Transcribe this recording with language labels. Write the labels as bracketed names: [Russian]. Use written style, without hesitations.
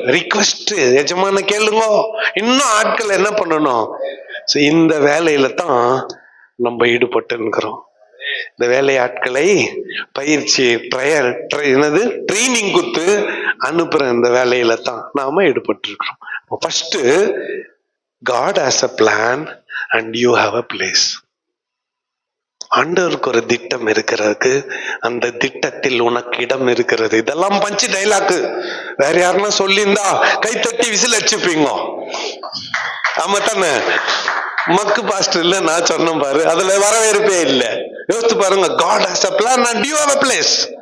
[Tamil] Request, எஜமான கேளுங்க, இன்னும் ஆட்கள் என்ன பண்ணணும். இந்த வேலையில தான் நம்ம ஈடுபட்டு இருக்கிறோம். இந்த வேலையாட்களை பயிற்சி ட்ரைனிங் கொடுத்து அனுப்புற இந்த வேலையில தான் நாம ஈடுபட்டு இருக்கிறோம். [English] First, God has a plan and you have a place. [Tamil] ஆண்டவருக்கு ஒரு திட்டம் இருக்கிறதுக்கு, அந்த திட்டத்தில் உனக்கு இடம் இருக்கிறது. இதெல்லாம் பஞ்சு டைலாக். வேற யாருன்னா சொல்லியிருந்தா கைத்தட்டி விசில் அடிச்சுப்பீங்க. ஆமா தானே? மக்கு பாஸ்டர் இல்ல, நான் சொன்னேன் பாரு, அதுல வரவேற்பே இல்ல. யோசித்து பாருங்க. [English] God has a plan and you have a place.